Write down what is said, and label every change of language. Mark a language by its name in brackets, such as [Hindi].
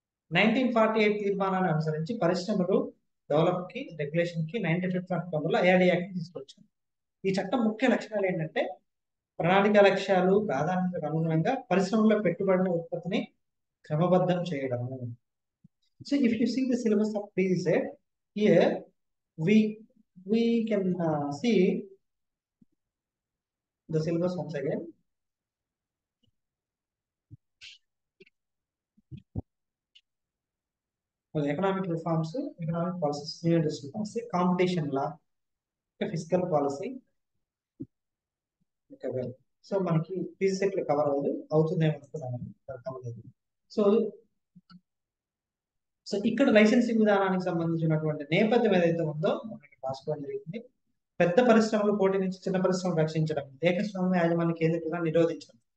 [Telugu] 1948 తీర్మానాన్ని అనుసరించి పరిశ్రమలు డెవలప్ కి రెగ్యులేషన్ కి 1950 అక్టోబర్లో ఐఆర్డీ యాక్ట్ తీసుకొచ్చారు. ఈ చట్టం ముఖ్య లక్షణాలు ఏంటంటే, ప్రణాళిక లక్ష్యాలు ప్రాధాన్యతకు అనుగుణంగా పరిశ్రమలో పెట్టుబడుల ఉత్పత్తిని క్రమబద్ధం చేయడము. [English] So if you see the syllabus of PZ, here we can see the syllabus once again. Well, economic reforms, economic policies, new industry policy, competition law, fiscal policy. Okay, well. [Telugu] So మనకి PG set cover అవుతుందేమో అనుకున్నాను. So so ఇక్కడ licensing విధానానికి సంబంధించినటువంటి నేపథ్యం ఏదైతే ఉందో మనకి రాసుకోవడం జరిగింది. పెద్ద పరిశ్రమలు పోటీ నుంచి చిన్న పరిశ్రమలు రక్షించడం, ఏకస్వామ్య యాజమాన్య కేంద్రీకరణ నిరోధించడం.